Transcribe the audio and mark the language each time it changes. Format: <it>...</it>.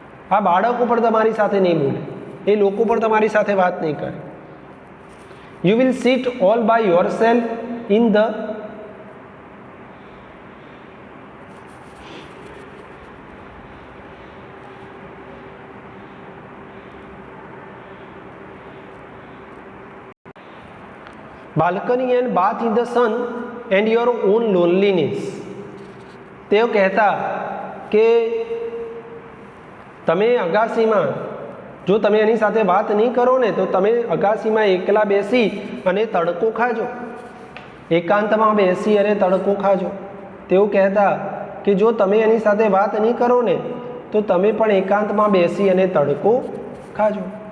<gu>આ બાળકો પણ તમારી સાથે નહીં બોલે, એ લોકો પણ તમારી સાથે વાત નહીં કરે.</gu> <en>You will sit all by yourself in the balcony and bath in the sun and your own loneliness.</en> <gu>તેઓ કહેતા કે તમે અગાસીમાં, જો તમે એની સાથે વાત નહીં કરો ને તો તમે અગાસીમાં એકલા બેસી અને તડકો ખાજો, એકાંતમાં બેસી અને તડકો ખાજો. તેઓ કહેતા કે જો તમે એની સાથે વાત નહીં કરો ને તો તમે પણ એકાંતમાં બેસી અને તડકો ખાજો.</gu>